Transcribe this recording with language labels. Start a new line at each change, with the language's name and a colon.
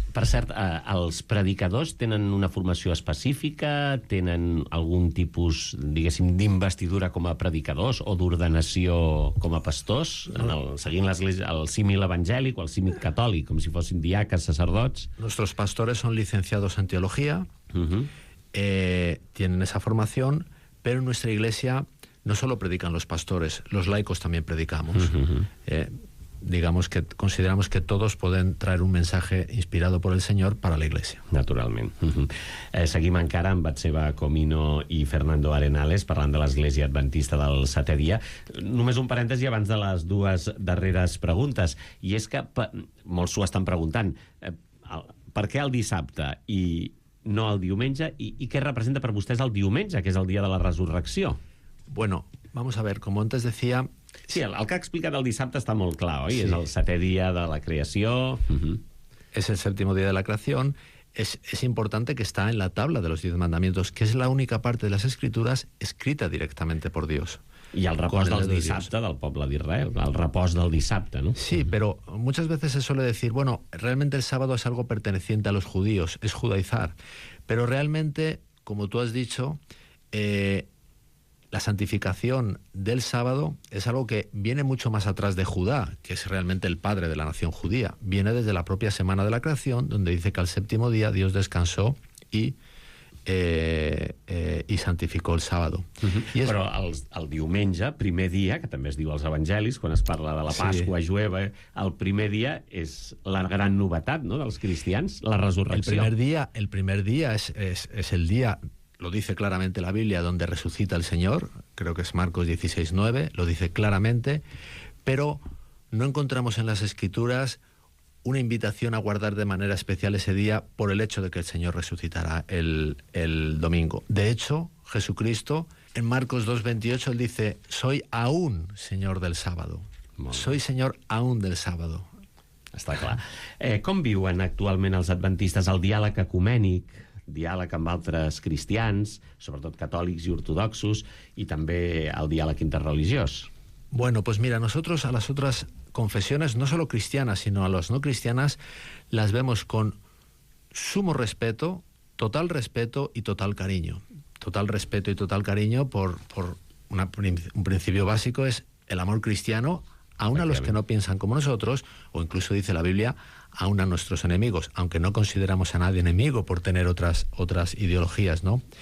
Catalan: Per cert, els predicadors tenen una formació específica, tenen algun tipus, diguéssim, d'investidura com a predicadors o d'ordenació com a pastors, seguint el símil evangèlic o el símil catòlic, com si fossin diaques, sacerdots?
Spanish: Nuestros pastores son licenciados en teología, tienen esa formación, pero en nuestra iglesia no solo predican los pastores, los laicos también predicamos. Digamos que consideramos que todos pueden traer un mensaje inspirado por el Señor para la Iglesia.
Catalan: Naturalment. Seguim encara amb Batseba Comino i Fernando Arenales parlant de l'Església Adventista del Setè Dia. Només un parèntesi abans de les dues darreres preguntes, i és que molts s'ho estan preguntant. Per què el dissabte i no el diumenge? I què representa per vostès el diumenge, que és el dia de la resurrecció?
Spanish: Bueno, vamos a ver, como antes decía...
Catalan: Sí, el que ha explicat el dissabte està molt clar, oi? Sí. És el setè dia de la creació.
Spanish: Es el séptimo día de la creación. Es importante que está en la tabla de los 10 mandamientos, que es la única parte de las Escrituras escrita directamente por Dios.
Catalan: I el repòs del dissabte del poble d'Israel, el repòs del dissabte, ¿no?
Spanish: Sí, pero muchas veces se suele decir, bueno, realmente el sábado es algo perteneciente a los judíos, es judaizar. Pero realmente, como tú has dicho, la santificación del sábado es algo que viene mucho más atrás de Judá, que es realmente el padre de la nación judía. Viene desde la propia semana de la creación, donde dice que al séptimo día Dios descansó y santificó el sábado.
Catalan: Però el diumenge, primer dia, que també es diu als evangelis, quan es parla de la Pasqua jueva, el primer dia és la gran novetat, no?, dels cristians, la resurrecció.
Spanish: El primer día es el día... Lo dice claramente la Biblia, donde resucita el Señor, creo que es Marcos 16:9, lo dice claramente, pero no encontramos en las Escrituras una invitación a guardar de manera especial ese día por el hecho de que el Señor resucitará el domingo. De hecho, Jesucristo, en Marcos 2:28, él dice, soy aún Señor del sábado. Soy Señor aún del sábado.
Catalan: Està clar. Com viuen actualment els adventistes el diàleg ecumènic, diàleg amb altres cristians, sobretot catòlics i ortodoxos, i també el diàleg interreligiós?
Spanish: Bueno, pues mira, nosotros a las otras confesiones, no solo cristianas, sino a las no cristianas, las vemos con sumo respeto, total respeto y total cariño. Total respeto y total cariño por un principio básico es el amor cristiano, aún a los que no piensan como nosotros, o incluso dice la Biblia, aún a nuestros enemigos, aunque no consideramos a nadie enemigo por tener otras ideologías, ¿no?